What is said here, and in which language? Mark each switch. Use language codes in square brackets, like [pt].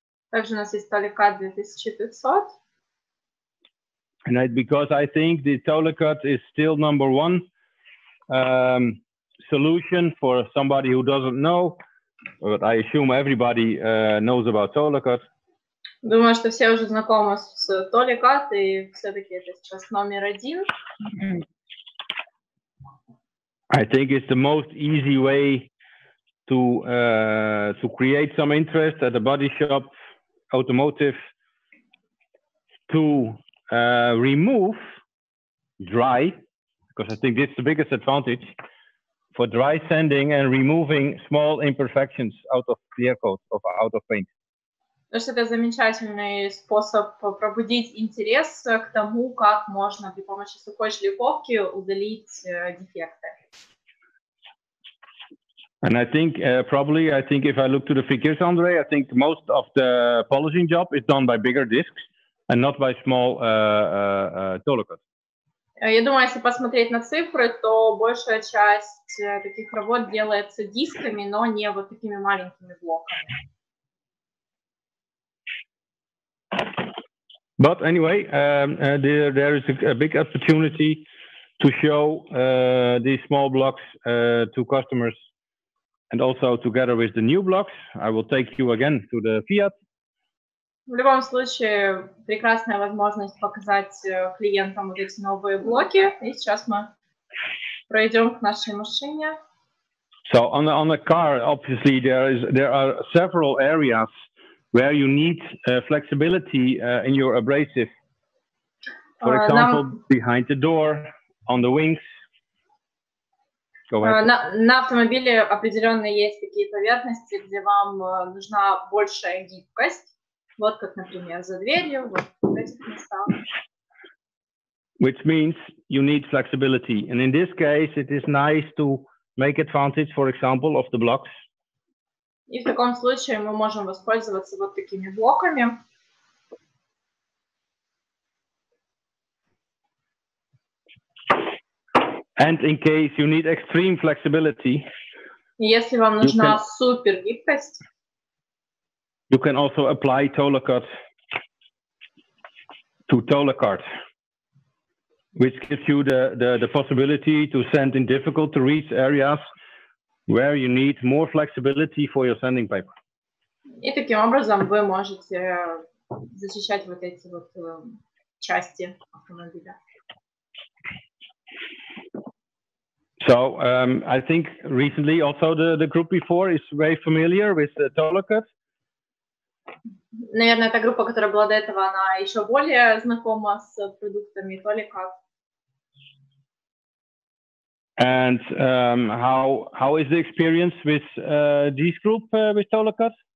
[ru] Также у нас есть TOLECUT 2500. [en] And because I think the TOLECUT is still number 1 solution for somebody who doesn't know. But I assume everybody knows about TOLECUT. [ru] Думаю, что все уже знакомы с TOLECUT, и все-таки это сейчас номер 1. [en] I think it's the most easy way to create some interest at the body shop, automotive, to remove dry, because I think that's the biggest advantage. For dry sanding and removing small imperfections out of clear coat, out of paint. [ru] Потому что это замечательный способ пробудить интерес к тому, как можно при помощи сухой шлифовки удалить дефекты. [en] And I think probably, I think if I look to the figures, Andre, I think most of the polishing job is done by bigger discs and not by small TOLECUT. [ru] Я думаю, если посмотреть на цифры, то большая часть таких работ делается дисками, но не вот такими маленькими блоками. [en] But anyway, there is a big opportunity to show these small blocks to customers, and also together with the new blocks, I will take you again to the Fiat. [ru] В любом случае, прекрасная возможность показать клиентам вот эти новые блоки. И сейчас мы пройдем к нашей машине. [en] So on a car, obviously there are several areas where you need flexibility in your abrasive. For example, behind the door, on the wings. Go ahead. [ru] На автомобиле определенно есть такие поверхности, где вам нужна большая гибкость. Вот как, например, за дверью, вот в этих местах. [en] Which means you need flexibility. And in this case, it is nice to make advantage, for example, of the blocks. [ru] И в таком случае мы можем воспользоваться вот такими блоками. [en] And in case you need extreme flexibility, [ru] если вам нужна супер гибкость, [en] you can also apply TOLECUT to TOLECUT, which gives you the possibility to send in difficult to reach areas where you need more flexibility for your sanding paper. [ru] И таким образом вы можете защищать вот эти вот части автомобиля. [en] So I think recently also the group before is very familiar with TOLECUT. [ru] Наверное, эта группа, которая была до этого, она еще более знакома с продуктами TOLECUT. [en] And how is the experience with this group with TOLECUT?